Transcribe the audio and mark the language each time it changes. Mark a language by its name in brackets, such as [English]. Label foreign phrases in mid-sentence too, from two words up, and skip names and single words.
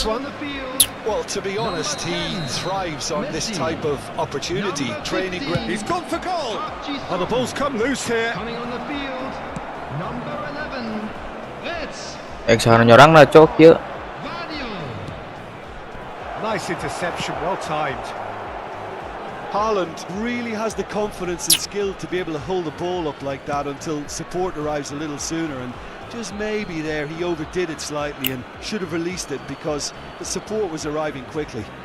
[English] Well, to be honest, he thrives on this type of opportunity. Training. He's gone for goal. Oh, the ball's come loose here. Coming on the field, number 11, it's [Indonesian] Jangan nyorang lah cok kieu. [English] Vadio. Nice interception, well timed. Haaland really has the confidence and skill to be able to hold the ball up like that until support arrives a little sooner, and just maybe there he overdid it slightly and should have released it because the support was arriving quickly.